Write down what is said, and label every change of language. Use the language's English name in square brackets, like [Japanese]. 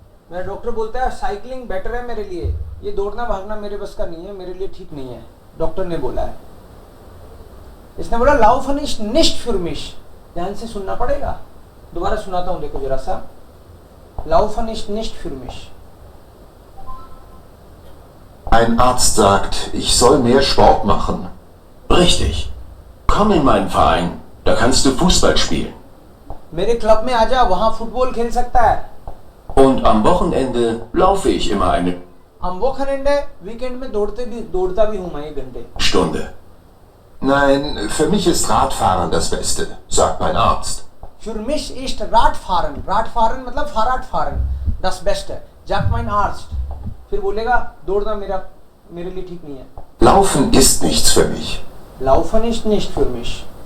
[Hindi] मेरा डॉक्टर बोलता है साइकिलिंग बेटर है मेरे लिए, ये दौड़ना भागना मेरे बस का नहीं है, मेरे लिए ठीक नहीं है. डॉक्टर ने बोला है. इसने बोला [German] लाउफन इज निश्ट für mich. [Hindi] ध्यान से सुनना पड़ेगा. दोबारा सुनाता हूँ, देखो जरा सा. [German] लाउफन इज निश्ट für mich. Ein Arzt sagt, ich soll mehr Sport machen. Richtig. Komm in meinen Verein, da kannst du Fußball spielen. [Hindi] मेरे क्लब में आजा, वहां फुटबॉल खेल सकता है. [German] Und am Wochenende laufe ich immer eine am Wochenende, [Hindi] weekend में दौड़ता भी हूँ मैं 1 घंटे. [German] Stunde. Nein, für mich ist Radfahren das Beste, sagt mein Arzt. Für mich ist Radfahren. Radfahren मतलब Fahrradfahren das Beste, sagt mein Arzt. [Hindi] फिर बोलेगा दौड़ना मेरे लिए ठीक नहीं है. [German] Laufen ist nichts für mich. Laufen ist nicht für mich.